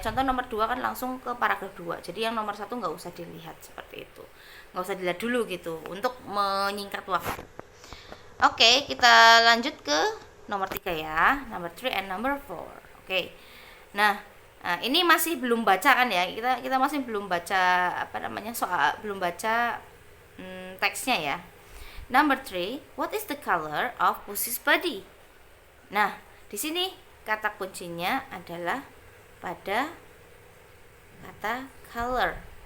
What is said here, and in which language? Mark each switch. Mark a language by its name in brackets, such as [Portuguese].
[Indonesian] Contoh nomor 2 kan langsung ke paragraf 2, jadi yang nomor 1 nggak usah dilihat, seperti itu, nggak usah dilihat dulu gitu untuk menyingkat waktu. Oke, kita lanjut ke nomor 3 ya, [English] number 3 and number 4. [Indonesian] Oke. Nah, ini masih belum baca kan ya, kita masih belum baca soal, belum baca teksnya ya. [English] Number 3, what is the color of Pussy's body? [Indonesian] Nah, di sini kata kuncinya adalah pada kata color.